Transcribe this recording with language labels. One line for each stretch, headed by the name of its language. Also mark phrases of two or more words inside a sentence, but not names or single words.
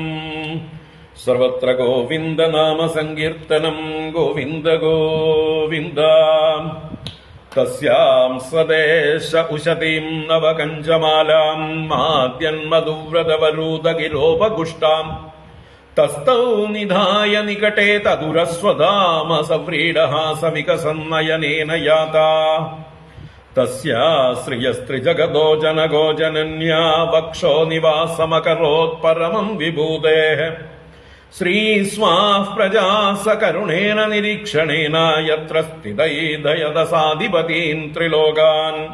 Sanskrit: सर्वत्र गोविन्द नाम सङ्कीर्तनम् गोविन्द गोविन्द। तस्याम् स्वदेश उशतीम् नवकञ्जमालाम् माद्यन्मधुव्रतवरूदगिरोपगुष्टाम् തസ്തൗ നിധായ നികടേ തദുരസ്വധാമ സവ്രീഡഹാസവികസന്നയനേന യാതാ തസ്യാശ്രിയസ്ത്രിജഗതോ ജനകോ ജനന്യാ വക്ഷോ നിവാസമകരോത് പരമം വിഭൂതേഃ ശ്രീസ്വാഃ പ്രജാഃ സകരുണേന നിരീക്ഷണേന യത്ര സ്ഥിതൈദയദസാധിപതീൻ ത്രിലോകാൻ